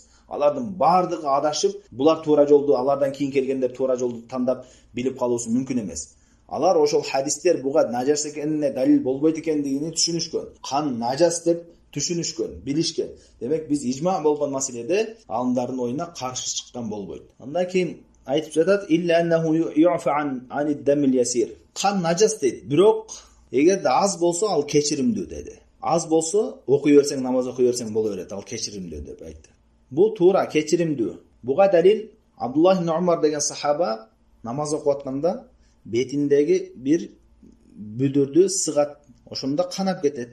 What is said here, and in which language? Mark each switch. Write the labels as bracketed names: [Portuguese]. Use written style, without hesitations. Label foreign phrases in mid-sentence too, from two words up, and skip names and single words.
[Kyrgyz] Алардын бардыгы адашып, булар туура жолду, алардан кийин келгендер туура жолду тандап билип калуусу мүмкүн эмес. Алар ошол хадистер буга najos экенине далил болбойт экендигин түшүнүшкөн. Кан najos деп түшүнүшкөн, билишкен. Демек биз ижма болгон маселеде алымдардын оюна каршы чыккан болбойт. Андан кийин айтып жатат: [Arabic] "إلا أنه يعفى عن الدم اليسير". [Kyrgyz] Кан najos дейт, бирок эгерде аз болсо ал кечиримдүү деди. Аз болсо окуй берсең, намаз окуй берсең боло берет, ал кечиримдүү деп айтты. Бул туура кечиримдүү. Буга далил Абдуллах ибн Умар деген сахаба намаз окуп атканда бетиндеги бир бүдүрдү сыгат, ошондо канап кетет.